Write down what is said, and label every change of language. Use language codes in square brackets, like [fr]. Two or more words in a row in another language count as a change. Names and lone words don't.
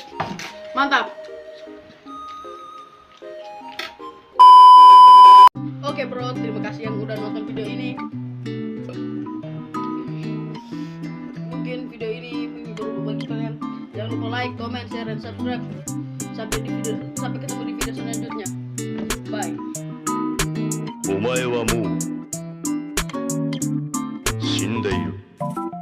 [id] Mantap. Oke bro, terima kasih yang udah nonton video ini. Mungkin video ini berguna bagi kalian. Jangan lupa [en] like, comment, share, [id] dan subscribe. Sampai ketemu di video selanjutnya. Bye. [ja] お前はもう死んでいる。